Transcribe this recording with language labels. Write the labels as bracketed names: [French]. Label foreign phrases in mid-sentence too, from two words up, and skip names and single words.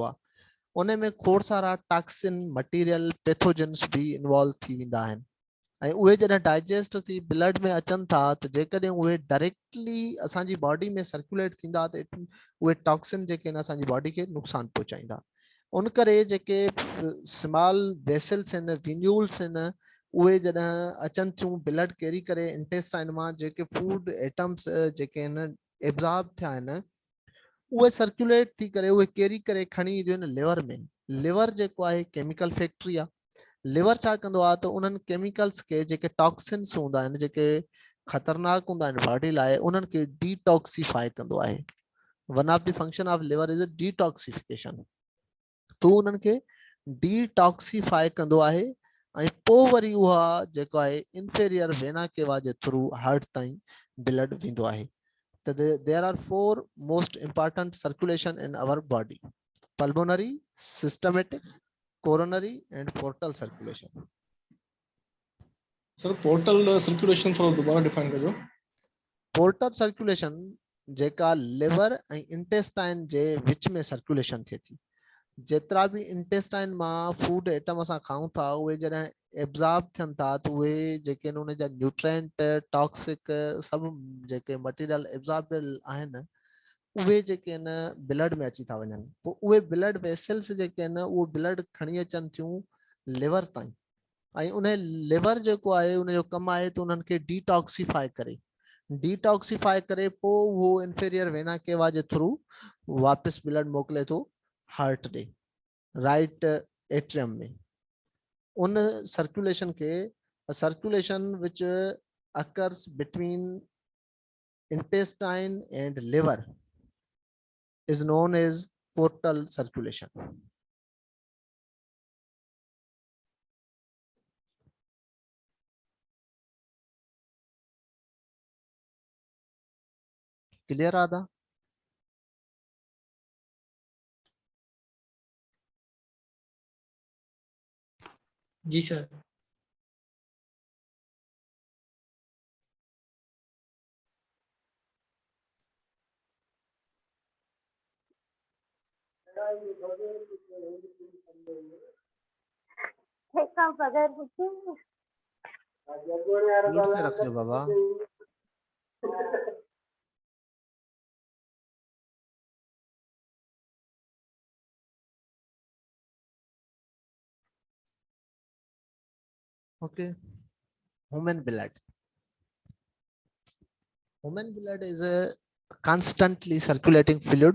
[Sindhi] हूंदो आहे उन में खोड़ सारा [English] toxin material pathogens [Sindhi] भी इन्वॉल्व थी वेंदा आहिनि ऐं उहे जॾहिं डाइजेस्ट थी ब्लड में अचनि था त जेकॾहिं उहे डायरेक्टली असांजी बॉडी में सर्कुलेट थींदा त उहे टॉक्सिन जेके आहिनि असांजी बॉडी खे नुक़सान पहुचाईंदा उन करे जेके [English] small vessels [Sindhi] आहिनि विन्यूल्स आहिनि उहे जॾहिं अचनि थियूं ब्लड कैरी करे इंटेस्टाइन मां जेके [English] food items [Sindhi] जेके आहिनि एब्ज़ॉर्ब थिया आहिनि उहे सर्कुलेट थी करे उहे कैरी करे खणी ईंदियूं आहिनि लिवर में लिवर जेको आहे [English] chemical factory [Sindhi] आहे लिवर छा कंदो आहे त उन्हनि केमिकल्स के जेके टॉक्सिन्स हूंदा आहिनि जेके ख़तरनाक हूंदा आहिनि बॉडी लाइ उन्हनि खे डिटॉक्सिफाई कंदो आहे [English] one of the function of liver is detoxification [Sindhi] तो उन्हनि खे डिटॉक्सिफाई कंदो आहे ऐं पोइ वरी उहा जेको आहे [English] inferior vena cava [Sindhi] जे थ्रू हार्ट ताईं ब्लड वेंदो आहे त [English] there are four most important circulation in our body pulmonary systemic coronary and portal circulation [Sindhi] सर [English] portal circulation [Sindhi] थोड़ा दोबारा डिफाइन कजो पोर्टल सर्कुलेशन जेका लिवर ऐं इंटेस्टाइन जे विच में सर्कुलेशन थिए थी जेतिरा बि इंटेस्टाइन मां [English] food item [Sindhi] असां खाऊं था उहे जॾहिं एब्ज़ॉर्ब थियनि था त उहे जेके आहिनि उन जा न्यूट्रेंट टॉक्सिक सभु जेके [English] material absorbable [Sindhi] आहिनि उहे जेके आहिनि ब्लड में अची था वञनि पोइ उहे [English] blood vessels [Sindhi] जेके आहिनि उहे ब्लड खणी अचनि थियूं लिवर ताईं ऐं उन लिवर जेको आहे उनजो कमु आहे त उन्हनि खे डिटॉक्सिफाई करे पोइ उहो [English] inferior vena cava [Sindhi] जे थ्रू वापसि ब्लड मोकिले थो हार्ट ॾे [English] right atrium [Sindhi] में उन सर्कुलेशन के [English] सर्कुलेशन which occurs between intestine and liver is known as portal circulation. Clear Radha? [Sindhi] जी सर बगैर [English] Mute [Hindi] पे रख लो बाबा [English] okay human blood is a constantly circulating fluid